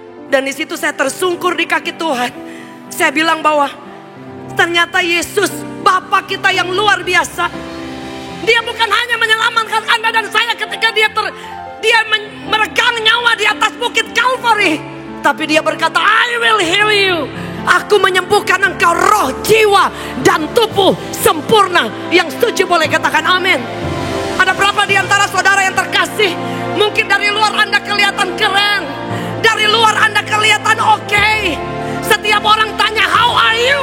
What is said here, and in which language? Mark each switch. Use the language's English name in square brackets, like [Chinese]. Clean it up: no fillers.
[Indonesian] Dan di situ saya tersungkur di kaki Tuhan. Saya bilang bahwa ternyata Yesus, Bapa kita yang luar biasa, Dia bukan hanya menyelamatkan Anda dan saya ketika Dia meregang nyawa di atas bukit Kalvari. Tapi Dia berkata, [English] "I will heal you." [Indonesian] Aku menyembuhkan engkau roh, jiwa, dan tubuh sempurna. Yang setuju boleh katakan amin. Ada berapa di antara saudara yang terkasih? Mungkin dari luar Anda kelihatan keren. Dari luar Anda kelihatan oke. Setiap orang tanya, [English] "How are you?"